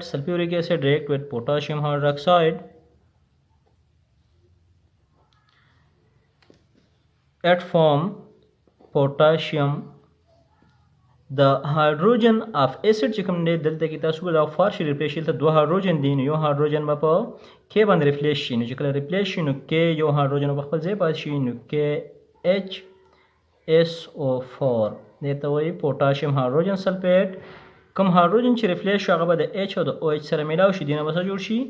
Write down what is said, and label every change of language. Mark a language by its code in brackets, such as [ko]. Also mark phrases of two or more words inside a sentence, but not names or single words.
[en] Sulfuric acid react with potassium hydroxide at form potassium. The hydrogen of acid [ps] چې کوم دی دلته کې تاسو ګورئ دا پارشل ریپلیس شي، دلته دوه هایدروجن دي، نو یو هایدروجن به په کې باندې ریپلیس شي، نو چې کله ریپلیس شي نو کې یو هایدروجن په خپل ځای پاتې شي، نو KHSO4 دې ته وایي پوټاشیم هایدروجن سلفیټ. کوم هایدروجن چې ریفلیس شو هغه به د H او د OH سره میلاو شي، دې نه به څه جوړ شي؟